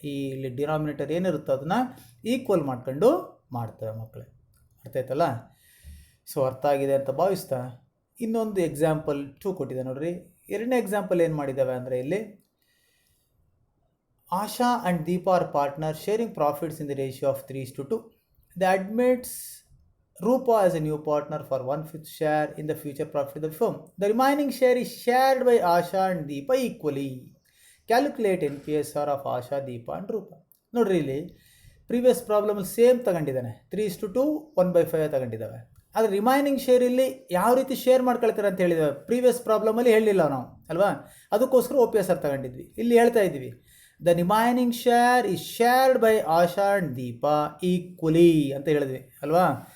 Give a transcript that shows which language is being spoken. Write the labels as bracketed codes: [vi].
[kn] ಈ ಇಲ್ಲಿ ಡಿನಾಮಿನೇಟರ್ ಏನಿರುತ್ತೋ ಅದನ್ನು ಈಕ್ವಲ್ ಮಾಡ್ಕೊಂಡು ಮಾಡ್ತೇವೆ ಮಕ್ಕಳೇ. ಅರ್ಥ ಆಯ್ತಲ್ಲ. ಸೊ ಅರ್ಥ ಆಗಿದೆ ಅಂತ ಭಾವಿಸ್ತಾ ಇನ್ನೊಂದು ಎಕ್ಸಾಂಪಲ್ 2 ಕೊಟ್ಟಿದೆ ನೋಡ್ರಿ. ಎರಡನೇ ಎಕ್ಸಾಂಪಲ್ ಏನು ಮಾಡಿದ್ದಾವೆ ಅಂದರೆ ಇಲ್ಲಿ [en] Asha and Deepa are partner sharing profits in the ratio of 3:2. They admits Rupa as a new partner for 1/5 share in the future profit of the firm. The remaining share is shared by Asha and Deepa equally. Calculate NPSR of Asha, Deepa and Rupa. [kn] ನೋಡ್ರಿ ಇಲ್ಲಿ previous ಪ್ರಾಬ್ಲಮಲ್ಲಿ same ತಗೊಂಡಿದ್ದಾನೆ, 3:2 1/5 ತಗೊಂಡಿದ್ದಾವೆ. ಆದರೆ remaining share ಇಲ್ಲಿ ಯಾವ ರೀತಿ share ಮಾಡ್ಕೊಳ್ತಾರೆ ಅಂತ ಹೇಳಿದ್ದಾವೆ. Previous ಪ್ರಾಬ್ಲಮಲ್ಲಿ ಹೇಳಿಲ್ಲ ನಾವು ಅಲ್ವಾ, ಅದಕ್ಕೋಸ್ಕರ OPSR ತಗೊಂಡಿದ್ವಿ. ಇಲ್ಲಿ ಹೇಳ್ತಾ ಇದ್ವಿ [en] the remaining share is shared by Asha and Deepa equally [kn] ಅಂತ ಹೇಳಿದ್ವಿ ಅಲ್ವಾ.